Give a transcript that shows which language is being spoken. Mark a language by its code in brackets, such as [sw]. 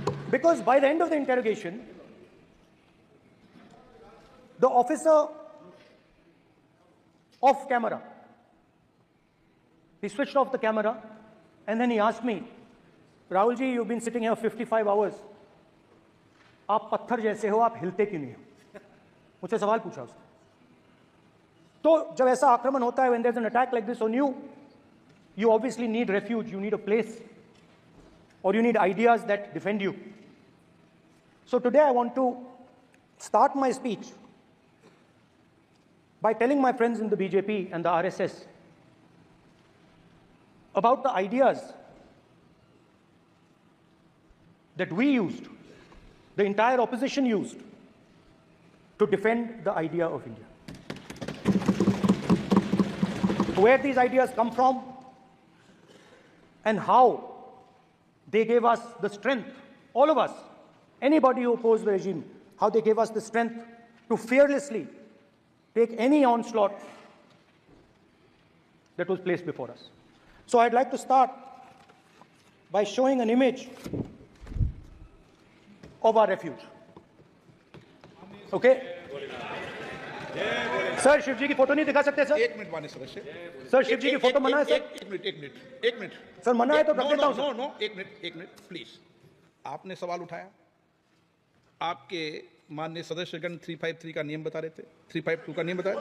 [en] Because by the end of the interrogation, the officer off camera, he switched off the camera and then he asked me, Rahul ji, you've been sitting here 55 hours. [hi] आप पत्थर जैसे हो, आप हिलते क्यों नहीं हो? मुझसे सवाल पूछा उसने। तो जब ऐसा आक्रमण होता है, [en] when there's an attack like this on you, you obviously need refuge, you need a place, or you need ideas that defend you. So today I want to start my speech by telling my friends in the BJP and the RSS about the ideas that we used, the entire opposition used, to defend the idea of India. Where these ideas come from and how they gave us the strength, all of us, anybody who opposed the regime, how they gave us the strength to fearlessly take any onslaught that was placed before us. So I'd like to start by showing an image of our refuge. Okay? [hi] Sir, Shiv जी की photo नहीं दिखा सकते sir? एक minute माननीय सदस्य। Sir, Shiv जी की photo मना है सर? एक मिनट सर, मना है तो रख देता हूं सर। नो, एक मिनट प्लीज। आपने सवाल उठाया, आपके माननीय सदस्यगण 353 का नियम बता रहे थे, 352 का नियम बताया।